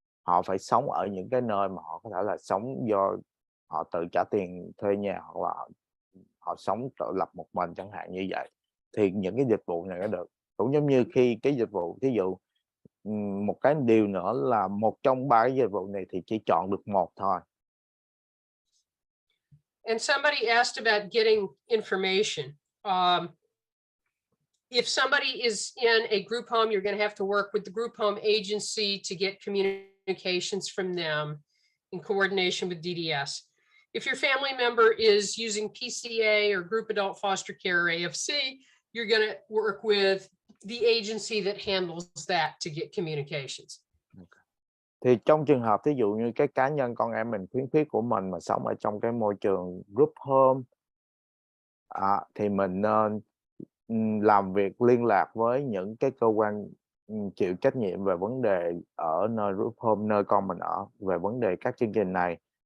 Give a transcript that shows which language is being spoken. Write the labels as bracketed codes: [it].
[vi] Họ phải sống ở những cái nơi mà họ có thể là sống do họ tự trả tiền thuê nhà, hoặc là họ sống tự lập một mình chẳng hạn như vậy, thì những cái dịch vụ này nó được. Cũng giống như khi cái dịch vụ, thí dụ một cái điều nữa là một trong ba cái dịch vụ này thì chỉ chọn được một thôi. [en] And somebody asked about getting information. If somebody is in a group home, you're going to have to work with the group home agency to get communications from them in coordination with DDS. If your family member is using PCA or group adult foster care or AFC, you're going to work with the agency that handles that to get communications. [vi] Thì trong trường hợp thí dụ như cái cá nhân con em mình khuyến khuyết của mình mà sống ở trong cái môi trường group home, thì mình nên làm việc liên lạc với những cái cơ quan chịu trách nhiệm về vấn đề ở nơi group home, nơi con mình ở, về vấn đề các chương trình này.